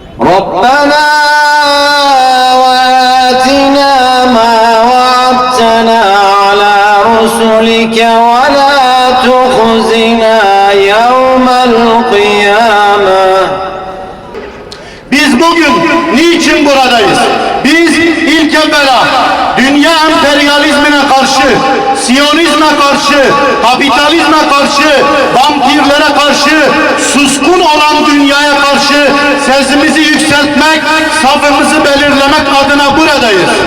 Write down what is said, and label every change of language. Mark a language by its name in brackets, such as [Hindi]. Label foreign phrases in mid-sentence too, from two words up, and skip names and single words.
[Arabic] ربنا وآتنا ما وعدتنا على رسلك ولا تخزنا يوم القيامة. [Turkish] Biz bugün niçin buradayız? Biz ilk evvela dünya emperyalizmine karşı, Siyonizme karşı, kapitalizme karşı, vampirlere karşı, suskun olan dünyaya karşı sesimizi yükseltmek, safımızı belirlemek adına buradayız.